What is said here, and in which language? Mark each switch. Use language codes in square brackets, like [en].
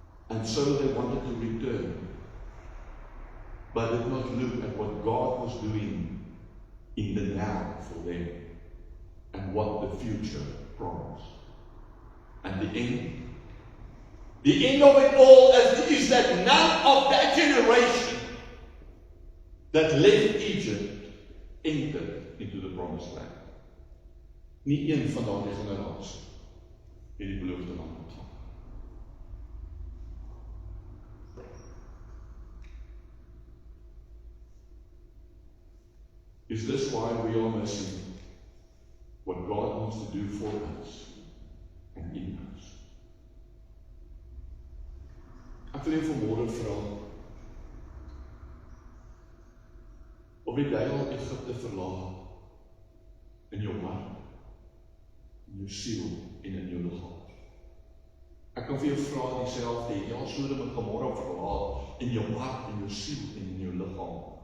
[en] And so they wanted to return, but did not look at what God was doing in the now for them and what the future promised. And the end of it all is that none of that generation that left Egypt entered into the promised land. [af] Nie een van daardie generasie het die beloofde land ontvang. [en] Is this why we are missing what God wants to do for us and in us? [af] Ek wil jou vanmôre vra, of het jy al Egipte verlaat in jou hart, in jou siel en in jou liggaam? Ek kan vir jou vra dieselfde, jy al Sodom en Gomorra verlaat in jou hart, in jou siel en in jou liggaam?